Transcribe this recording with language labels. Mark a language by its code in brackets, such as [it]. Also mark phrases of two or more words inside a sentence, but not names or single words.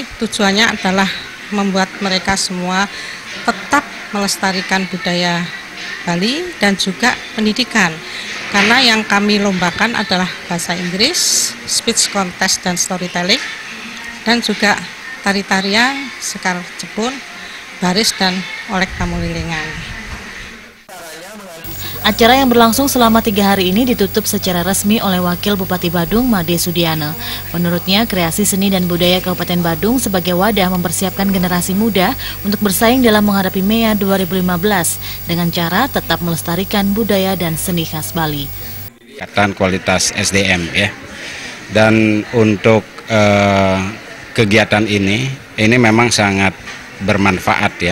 [id] Tujuannya adalah membuat mereka semua tetap melestarikan budaya Bali dan juga pendidikan, karena yang kami lombakan adalah bahasa Inggris, [en] speech contest [id] dan storytelling, dan juga tari-tarian, sekar Jepun, baris dan olek tamu lilingan. Acara yang berlangsung selama 3 hari ini ditutup secara resmi oleh Wakil Bupati Badung, Made Sudiana. Menurutnya, kreasi seni dan budaya Kabupaten Badung sebagai wadah mempersiapkan generasi muda untuk bersaing dalam menghadapi MEA 2015 dengan cara tetap melestarikan budaya dan seni khas Bali. Tingkatan kualitas SDM ya. Dan untuk kegiatan ini memang sangat bermanfaat ya.